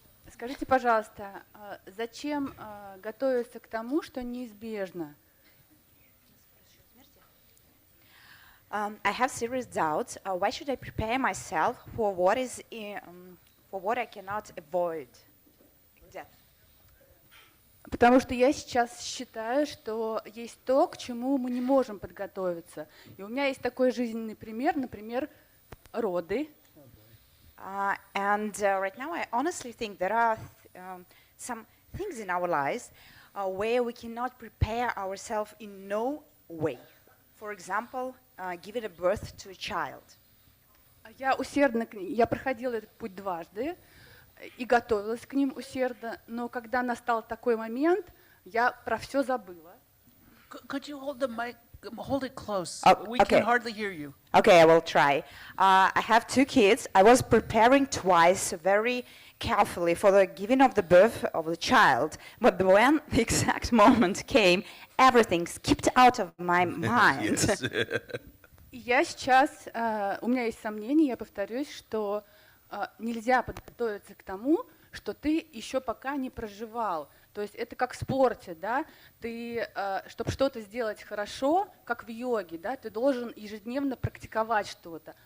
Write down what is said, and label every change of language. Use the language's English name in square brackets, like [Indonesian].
[Russian] Скажите, пожалуйста, зачем готовиться к тому, что неизбежно? [English] I have serious doubts. Why should I prepare myself for what for what I cannot avoid? Death. [Russian] Потому что я сейчас считаю, что есть то, к чему мы не можем подготовиться. И у меня есть такой жизненный пример, например, роды. [English] And right now, I honestly think there are some things in our lives where we cannot prepare ourselves in no way. For example, giving a birth to a child. [Russian] Я проходила этот путь дважды и готовилась к ним усердно, но когда настал такой момент, я про все забыла. [English] Could you hold the mic? Hold it close. Oh, We okay. can hardly hear you. Okay, I will try. I have 2 kids. I was preparing twice very carefully for the giving of the birth of the child, but when the exact moment came, everything skipped out of my mind. Yes. [Russian] Я сейчас, у меня есть сомнения, я повторюсь, что нельзя подготовиться к тому, что ты еще пока не проживал. То есть это как в спорте, да? Ты, чтобы что-то сделать хорошо, как в йоге, да, ты должен ежедневно практиковать что-то.